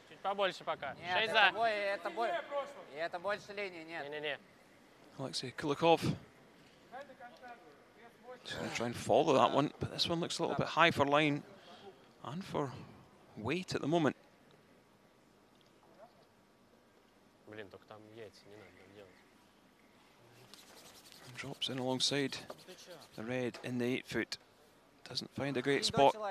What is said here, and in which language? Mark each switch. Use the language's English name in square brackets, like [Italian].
[Russian] Чуть побольше пока. Нет, 6 за. это больше линии, нет. Не. [English] Alexei Kulikov. Just going to try and follow that one, but this one looks a little bit high for line and for weight at the moment. [Russian] Блин, только там яйца не надо делать. [English] And drops in alongside the red in the 8 foot. Doesn't find a great spot.